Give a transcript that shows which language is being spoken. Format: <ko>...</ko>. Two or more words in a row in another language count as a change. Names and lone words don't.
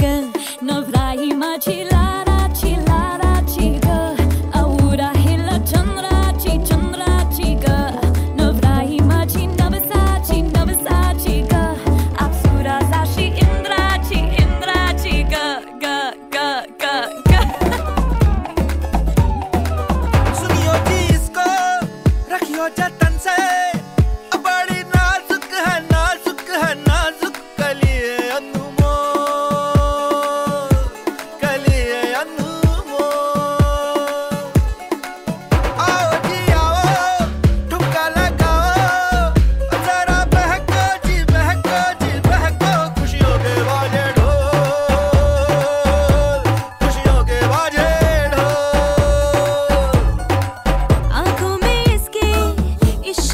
<mr>नवराई माझी लाडाची लाडाची ग, आवड हिला चंद्राची चंद्राची ग। नवराई माझी नवसाची नवसाची ग, अप्सराची इंद्राची इंद्राची ग ग ग ग ग।</mr> <hi>सुनियो जी इसको, रखियो जतन से, बड़ी नाजुक है नाजुक है नाजुक कलिए अनमोल, कलिए अनमोल। आओ जी आओ, ठुमका लगाओ, जरा बहको जी बहको जी बहको, खुशियों के बाजे ढोल, खुशियों के बाजे ढोल। आँखों में इसके</hi>